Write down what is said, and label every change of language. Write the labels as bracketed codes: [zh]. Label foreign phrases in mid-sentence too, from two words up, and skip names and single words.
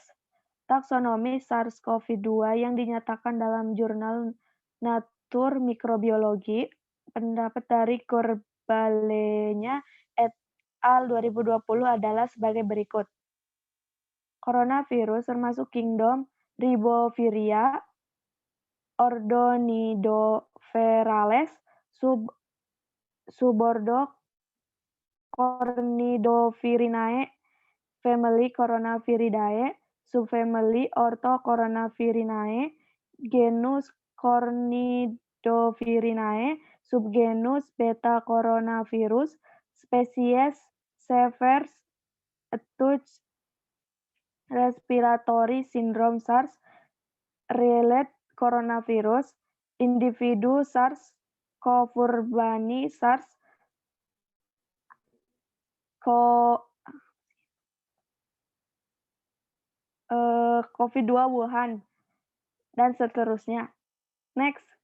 [id] Taksonomi SARS-CoV-2 yang dinyatakan dalam jurnal Nature Microbiology, pendapat dari Corbalenya et al. 2020 adalah sebagai berikut. Coronavirus termasuk kingdom Riboviria, ordo Nidovirales, subordo Cornidovirinae, family Coronaviridae, subfamily Orthocoronavirinae, genus Cornidovirinae, subgenus Beta coronavirus, spesies [en] Severe acute respiratory syndrome SARS, related coronavirus, [id] individu SARS, Covurbani SARS, COVID-2 Wuhan, dan seterusnya. Next.